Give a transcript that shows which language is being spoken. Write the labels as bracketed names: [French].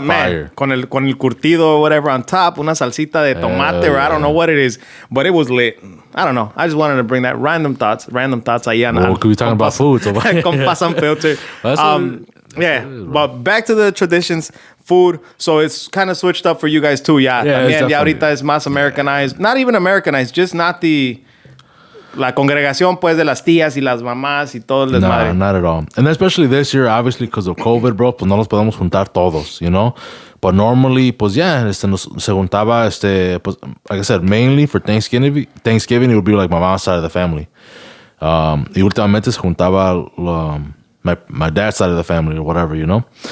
[English] Man, [Spanish] con el curtido [English] or whatever on top, [Spanish] una salsita de tomate, [English] or I don't know what it is, but it was lit. I don't know. I just wanted to bring that random thoughts ahí on. Well, could we talking about food? So Compas on Filter. Yeah, but back to the traditions, food. So it's kind of switched up for you guys too. [Spanish] Yeah, también, ya ahorita es más Americanized. [English] Not even Americanized, just not [Spanish] la congregación, pues, de las tías y las mamás y todo el desmadre. [English] No, not at all. And especially this year, obviously, because of COVID, bro, [Spanish] pues no los podemos juntar todos, [English] you know? But normally, pues, yeah, [Spanish] se juntaba, pues, [English] like I said, mainly for Thanksgiving, it would be like my mom's side of the family. [Spanish] Y últimamente se juntaba [English] my dad's side of the family or whatever, you know?